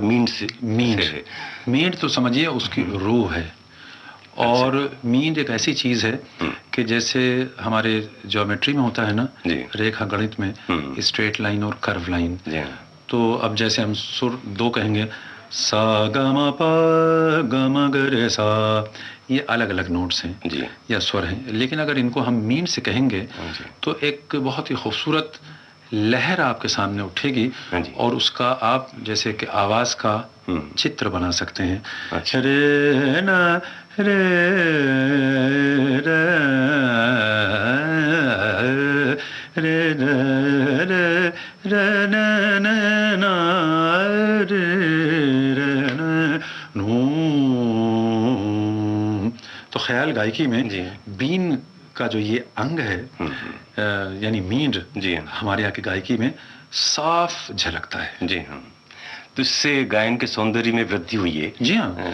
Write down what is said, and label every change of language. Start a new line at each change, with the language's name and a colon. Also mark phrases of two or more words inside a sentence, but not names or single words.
Hindi: मींड तो समझिए उसकी रूह है। और मींड एक ऐसी चीज है कि जैसे हमारे ज्योमेट्री में होता है ना, रेखा गणित में
English: straight line
Hindi: और
English: curve line,
Hindi: तो अब जैसे हम सुर दो कहेंगे सा ग म प ग म ग रे सा, ये अलग अलग नोट्स हैं या स्वर हैं। लेकिन अगर इनको हम मींड से कहेंगे तो एक बहुत ही खूबसूरत लहर आपके सामने उठेगी हाँ जी। और उसका आप जैसे कि आवाज का चित्र बना सकते हैं। अच्छा। रे ना रे रे रे रे रे ना रे रे नू। तो ख्याल गायकी में जी। बीन का जो ये अंग है यानी मींड जी हमारे यहाँ की गायकी में साफ झलकता है। जी हाँ। तो इससे गायन के सौंदर्य में वृद्धि हुई है। जी हाँ,